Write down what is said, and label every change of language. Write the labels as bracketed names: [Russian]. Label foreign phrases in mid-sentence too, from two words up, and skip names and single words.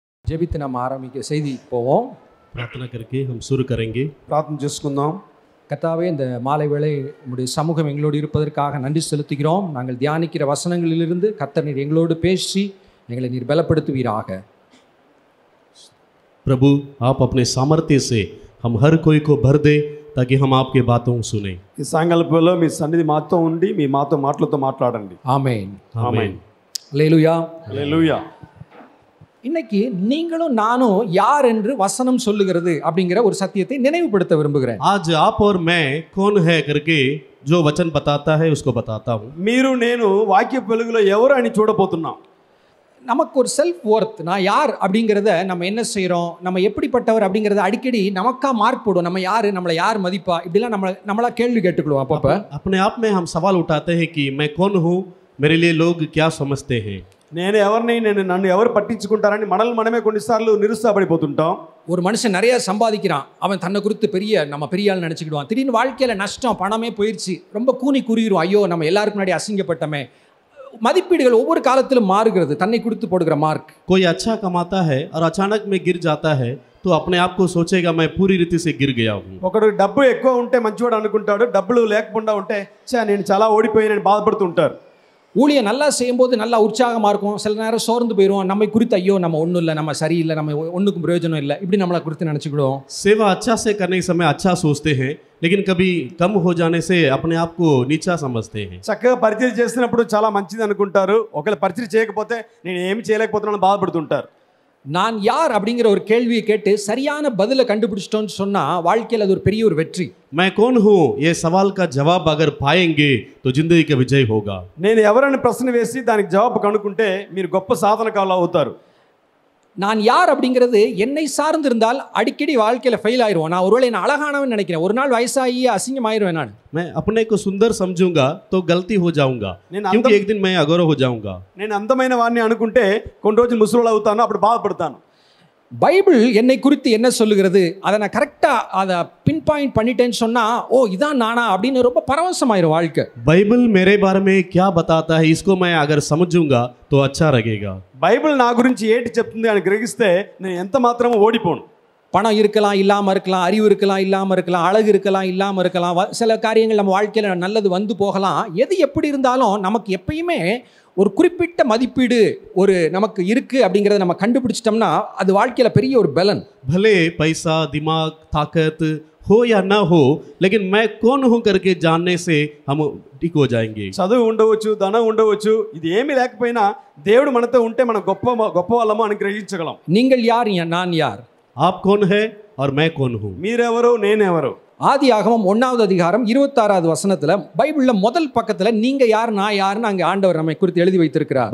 [Tamil] ஜெபித்து நம்ம ஆரம்பிக்க செய்தி போவோம். [Hindi] प्रार्थना करके हम शुरू करेंगे. [Telugu] ప్రార్థన చేసుకుందాం. [Tamil] கர்த்தாவே, இந்த மாலை வேளை உம்முடைய சமூகம் எங்களோடு இருப்பதற்காக நன்றி செலுத்துகிறோம். நாங்கள் தியானிக்கிற வசனங்களிலிருந்து கர்த்தர் நீர் எங்களோடு பேசி எங்களை நீர் பலப்படுத்துவீராக. [Hindi] प्रभु आप अपने सामर्थ्य से हम हर कोई को भर दे ताकि हम आपके बातों को सुने. [Telugu] ఈ సాయంకాలంలో మీ సన్నిధి మాతో ఉండి మీ మాతో మాటలతో మాట్లాడండి. [Tamil] ஆமென். [Hindi] आमीन. [Tamil] அல்லேலூயா. [Telugu] హల్లెలూయా. [Tamil] இன்னைக்கு நீங்களும் நானும் யார் என்று வசனம் சொல்லுகிறது அப்படிங்கிற ஒரு சத்தியத்தை நினைவுபடுத்த விரும்புகிறேன். [Hindi] आज आप और मैं कौन है करके जो वचन बताता है उसको बताता हूँ. [Telugu] మీరు నేను వాక్య వెలుగులో ఎవరు అని చూడబోతున్నాం. [Tamil] நமக்கு ஒரு [English] self worth, [Tamil] நான் யார் அப்படிங்கிறத நம்ம என்ன செய்கிறோம், நம்ம எப்படிப்பட்டவர் அப்படிங்கிறத அடிக்கடி நமக்கா மார்க் போடுவோம். நம்ம யார், நம்மளை யார் மதிப்பா, இப்படிலாம் நம்மளா கேள்வி கேட்டுக்கிடுவோம். அப்பப்போ [Hindi] अपने आप में हम सवाल उठाते हैं कि मैं कौन हूँ, मेरे लिए लोग क्या समझते हैं. [Telugu] నేను ఎవరిని, నన్ను ఎవరు పట్టించుకుంటారని మనల్ని మనమే కొన్నిసార్లు నిరుత్సాహపడిపోతుంటాం. [Tamil] ஒரு மனுஷன் நிறைய சம்பாதிக்கிறான், அவன் தன்னை குறித்து நம்ம பெரிய ஆள் நினச்சிக்கிடுவான். திடீர்னு வாழ்க்கையில் நஷ்டம், பணமே போயிடுச்சு, ரொம்ப கூனி குறுகிடுவோம். ஐயோ, நம்ம எல்லாருக்கும் முன்னாடி அசிங்கப்பட்டமே. மதிப்பீடுகள் ஒவ்வொரு காலத்திலும் மாறுகிறது, தன்னை குறித்து போடுகிற மார்க். [Hindi] कोई अच्छा कमाता है और अचानक में गिर जाता है तो अपने आप को सोचेगा मैं पूरी रीति से गिर गया हूँ. [Telugu] ఒకడు డబ్బు ఎక్కువ ఉంటే మంచివాడు అనుకుంటాడు, డబ్బులు లేకపోకుండా ఉంటే నేను చాలా ఓడిపోయానని బాధపడుతుంటారు. [Tamil] ஊழியம் நல்லா செய்யும்போது நல்லா உற்சாகமாக இருக்கும், சில நேரம் சோர்ந்து போயிடுவோம். நம்மை குறித்து ஐயோ நம்ம ஒன்றும் இல்லை, நம்ம சரியில்லை, நம்ம ஒன்றுக்கும் பிரயோஜனம் இல்லை, இப்படி நம்மளை குறித்து நினச்சிக்கிடுவோம். [Hindi] सेवा अच्छा से करने के समय अच्छा सोचते हैं, लेकिन कभी कम हो जाने से अपने आप को नीचा समझते हैं. [Telugu] చక్కగా పరిచయం చేసినప్పుడు చాలా మంచిది అనుకుంటారు, ఒకవేళ పరిచయం చేయకపోతే నేను ఏమి చేయలేకపోతున్నాను బాధపడుతుంటారు. [Tamil] நான் யார் அப்படிங்கிற ஒரு கேள்வியை கேட்டு சரியான பதிலை கண்டுபிடிச்சிட்டோன்னு சொன்னால் வாழ்க்கையில் அது ஒரு பெரிய ஒரு வெற்றி. [Hindi] मैं कौन हूँ ये सवाल का जवाब अगर पाएंगे तो जिंदगी का विजय होगा. [Telugu] నేను ఎవరని ప్రశ్న వేసి దానికి జవాబు కనుక్కుంటే మీరు గొప్ప సాధనకారులు అవుతారు. [Tamil] நான் யார் அப்படிங்கிறது என்னை சார்ந்து இருந்தால் அடிக்கடி வாழ்க்கையில் ஃபெயில் ஆயிடுவோம். நான் ஒருவேளை நான் அழகானவன் நினைக்கிறேன், ஒரு நாள் வயசாகி அசிங்கமாயிருவேன். [Hindi] मैं अपने को सुंदर समझूंगा तो गलती हो जाऊंगा, क्योंकि एक दिन मैं अगौरव हो जाऊंगा. [Telugu] నేను అందమైన వాడిని అనుకుంటే కొన్ని రోజులు ముసలోళ్ళు అవుతాను, అప్పుడు బాధపడతాను. [Tamil] பைபிள் என்னை குறித்து என்ன சொல்லுகிறது, அதை நான் கரெக்டாக அதை பின் பாயிண்ட் பண்ணிட்டேன்னு சொன்னால், ஓ இதான் நானா அப்படின்னு ரொம்ப பரவசமாயிரும் வாழ்க்கை. [Hindi] बाइबल मेरे बारे में क्या बताता है इसको मैं अगर समझूंगा तो अच्छा लगेगा. [Telugu] బైబిల్ నా గురించి ఏంటి చెప్తుంది అని గ్రహిస్తే నేను ఎంత మాత్రమూ ఓడిపోను. [Tamil] பணம் இருக்கலாம், இல்லாமல் இருக்கலாம், அறிவு இருக்கலாம், இல்லாமல் இருக்கலாம், அழகு இருக்கலாம், இல்லாமல் இருக்கலாம், சில காரியங்கள் நம்ம வாழ்க்கையில் நல்லது வந்து போகலாம். எது எப்படி இருந்தாலும் நமக்கு எப்பயுமே ஒரு குறிப்பிட்ட மதிப்பீடு ஒரு நமக்கு இருக்குது அப்படிங்கிறத நம்ம கண்டுபிடிச்சிட்டோம்னா அது வாழ்க்கையில் பெரிய ஒரு பலன். [Hindi] भले पैसा, दिमाग, ताकत हो या ना हो, लेकिन मैं कौन हूँ करके जानने से हम ठीक हो जाएंगे. [Telugu] చదువు ఉండవచ్చు, ధనం ఉండవచ్చు, ఇది ఏమీ లేకపోయినా దేవుడు మనతో ఉంటే మనం గొప్ప వాళ్ళము అని గ్రహించగలం. [Tamil] நீங்கள் யார், நான் யார், [Hindi] आप कौन है और मैं कौन हूँ. [Telugu] మీరెవరు, నేనెవరు. [Tamil] ஆதியாகமம் 1வது அதிகாரம் 26வது வசனத்துல பைபிள்ல முதல் பக்கத்துல நீங்க யார் நான் யாருன்னு அங்க ஆண்டவர் நம்மை குறித்து எழுதி வைத்திருக்கிறார்.